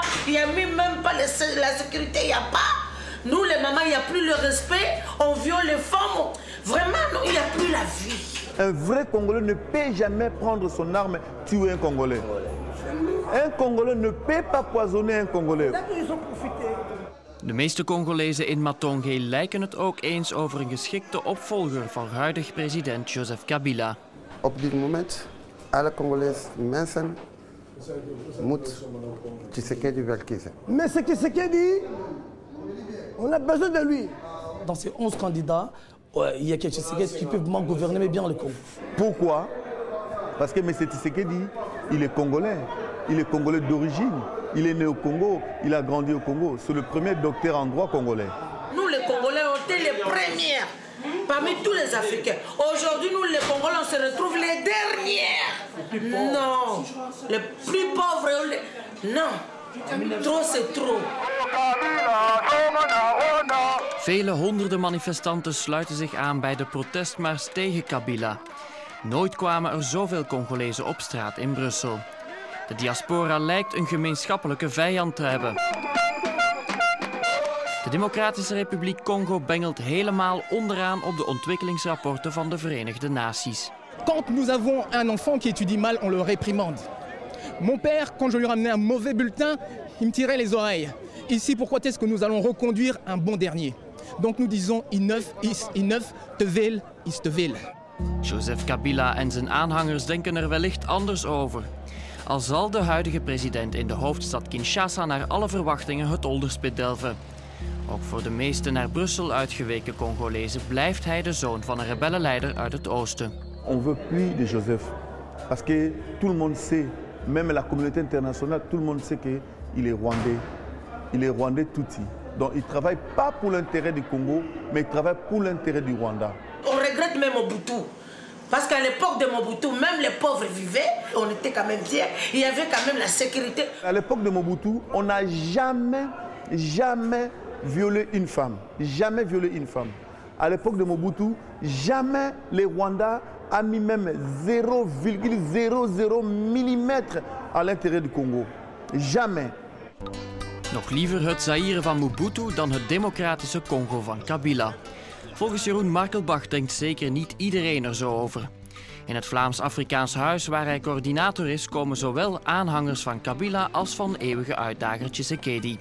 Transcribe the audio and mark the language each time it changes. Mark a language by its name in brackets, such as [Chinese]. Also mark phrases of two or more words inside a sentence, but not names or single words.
[French] Il n'y a même pas la sécurité, il n'y a pas. Nous les mamans, il n'y a plus le respect. On viole les femmes. Vraiment, non, il n'y a plus la vie. Un vrai Congolais ne peut jamais prendre son arme et tuer un Congolais. Un Congolais ne peut pas poisonner un Congolais. [Dutch] De meeste Congolezen in Matongé lijken het ook eens over een geschikte opvolger van huidig president Joseph Kabila. Op dit moment, alle Congolese mensen moeten Tshisekedi wel kiezen. [French] Mais c'est Tshisekedi, on a besoin de lui. Dans ces 11 candidats, il y a quelques Tshisekedi qui peuvent gouverner bien le Congo. Pourquoi? Parce que M. Tshisekedi, il est Congolais. Il est Congolais d'origine. Il est né au Congo, il a grandi au Congo. C'est le premier docteur en droit congolais. Nous les Congolais, on était les premiers parmi tous les Africains. Aujourd'hui, nous les Congolais, on se retrouve les dernières. Non, les plus pauvres, non. Trop c'est trop. [Dutch] Vele honderden manifestanten sluiten zich aan bij de protestmars tegen Kabila. Nooit kwamen er zoveel Congolezen op straat in Brussel. De diaspora lijkt een gemeenschappelijke vijand te hebben. De Democratische Republiek Congo bengelt helemaal onderaan op de ontwikkelingsrapporten van de Verenigde Naties. [French] Quand nous avons un enfant qui étudie mal, on le réprimande. Mon père, quand je lui ramenais un mauvais bulletin, il me tirait les oreilles. Ici, pourquoi est-ce que nous allons reconduire un bon dernier? Donc nous disons [Dutch] Ineuf is Ineuf, te veel is te veel. Joseph Kabila en zijn aanhangers denken er wellicht anders over. Al zal de huidige president in de hoofdstad Kinshasa naar alle verwachtingen het onderspit delven. Ook voor de meeste naar Brussel uitgeweken Congolezen blijft hij de zoon van een rebellenleider uit het oosten. [French] On veut plus de Joseph. Parce que tout le monde sait, même la communauté internationale, tout le monde sait qu'il est rwandais. Il est rwandais touti. Donc il ne travaille pas pour l'intérêt du Congo, mais il travaille pour l'intérêt du Rwanda. On regrette même Mobutu. Parce qu'à l'époque de Mobutu, même les pauvres vivaient, on était quand même fiers. Il y avait quand même la sécurité. À l'époque de Mobutu, on n'a jamais violé une femme. Jamais violé une femme. À l'époque de Mobutu, jamais les Rwandais a mis même 0,00 mm à l'intérieur du Congo. Jamais. [Dutch] Nog liever het Zaïre van Mobutu dan het democratische Congo van Kabila. Volgens Jeroen Markelbach denkt zeker niet iedereen er zo over. In het Vlaams-Afrikaans Huis, waar hij coördinator is, komen zowel aanhangers van Kabila als van eeuwige uitdager Tshisekedi.